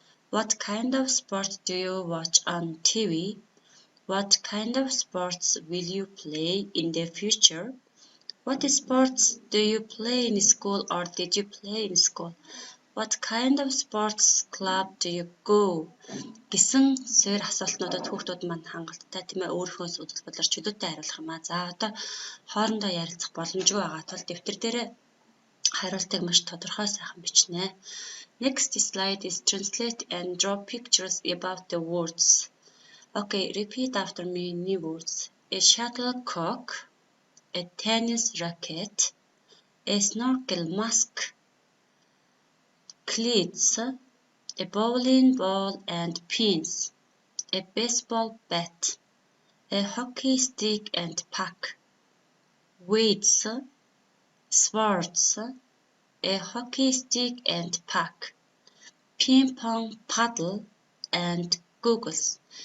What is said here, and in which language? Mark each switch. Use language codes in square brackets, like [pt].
[en] What kind of sports do you watch on TV? What kind of sports will you play in the future? What sports do you play in school or did you play in school? What kind of sports club do you go? [mn] Гэсэн суурь асуултнуудад хүүхдүүд маань хангалттай тийм ээ өөрийнхөө судал бодлоор чөлөөтэй хариулах юм аа. За одоо хоорондоо ярилцах боломжгүй байгаа тул дэвтэр дээр хариултыг маш тодорхой сайхан бичнэ. [en] Next slide is translate and draw pictures about the words. Okay, repeat after me new words. A shuttlecock, a tennis racket, a snorkel mask, cleats, a bowling ball and pins, a baseball bat, a hockey stick and puck, weights, swords, a hockey stick and puck, ping pong paddle, and goggles.